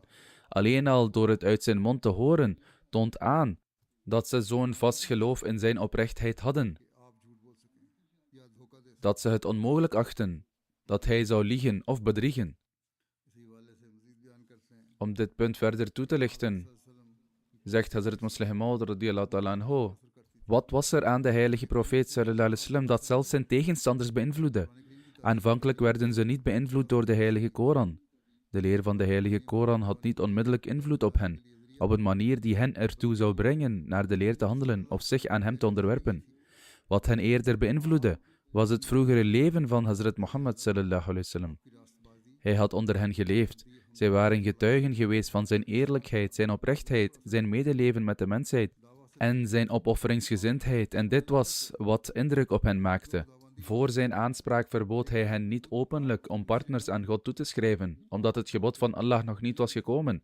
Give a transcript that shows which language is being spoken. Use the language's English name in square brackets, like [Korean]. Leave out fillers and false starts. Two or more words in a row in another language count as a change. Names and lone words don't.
[Dutch] Alleen al door het uit zijn mond te horen, toont aan dat ze zo'n vast geloof in zijn oprechtheid hadden. Dat ze het onmogelijk achten dat hij zou liegen of bedriegen. Om dit punt verder toe te lichten, zegt Hazrat Musleh Maud [Arabic] رضي الله تعالى عنه: [Dutch] wat was er aan de heilige profeet [Arabic] صلى الله عليه وسلم [Dutch] dat zelfs zijn tegenstanders beïnvloedde? Aanvankelijk werden ze niet beïnvloed door de heilige Koran. De leer van de heilige Koran had niet onmiddellijk invloed op hen, op een manier die hen ertoe zou brengen naar de leer te handelen of zich aan hem te onderwerpen. Wat hen eerder beïnvloedde, was het vroegere leven van Hazrat Muhammad [Arabic] صلى الله عليه وسلم. [Dutch] Hij had onder hen geleefd. Zij waren getuigen geweest van zijn eerlijkheid, zijn oprechtheid, zijn medeleven met de mensheid en zijn opofferingsgezindheid, en dit was wat indruk op hen maakte. Voor zijn aanspraak verbood hij hen niet openlijk om partners aan God toe te schrijven, omdat het gebod van Allah nog niet was gekomen.